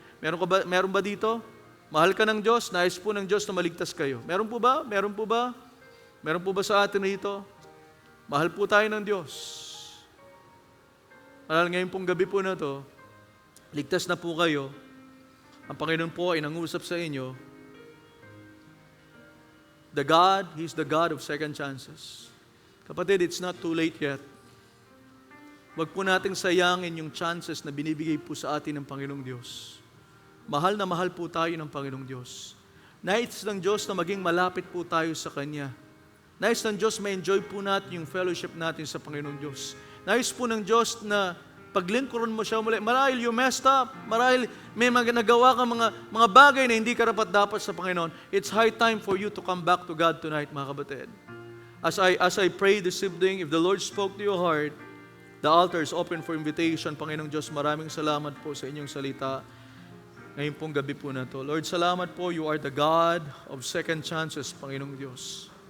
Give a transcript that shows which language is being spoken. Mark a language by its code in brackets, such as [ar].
[tl] Meron ba dito? Mahal ka ng Diyos? Nais po ng Diyos na maligtas kayo. Meron po ba? Meron po ba? Meron po ba sa atin dito? Mahal po tayo ng Diyos. Mahal ngayon pong gabi po na to, ligtas na po kayo. Ang Panginoon po ay nangusap sa inyo. [en] The God, He's the God of second chances. Kapatid, it's not too late yet. [tl] Huwag po nating sayangin yung chances na binibigay po sa atin ng Panginoong Diyos. Mahal na mahal po tayo ng Panginoong Diyos. Nais ng Diyos na maging malapit po tayo sa Kanya. Nais ng Diyos ma-enjoy po natin yung fellowship natin sa Panginoong Diyos. Nais po ng Diyos na paglingkuran mo siya muli. [en] Marahil you messed up. [tl] Marahil may nagawa ka mga bagay na hindi karapat-dapat sa Panginoon. [en] It's high time for you to come back to God tonight, [tl] mga kapatid. [en] As I pray this evening, if the Lord spoke to your heart, The altar is open for invitation. [tl] Panginoong Diyos, maraming salamat po sa inyong salita ngayon pong gabi po na to. [en] Lord, [tl] salamat po, [en] you are the God of second chances, Panginoong Diyos.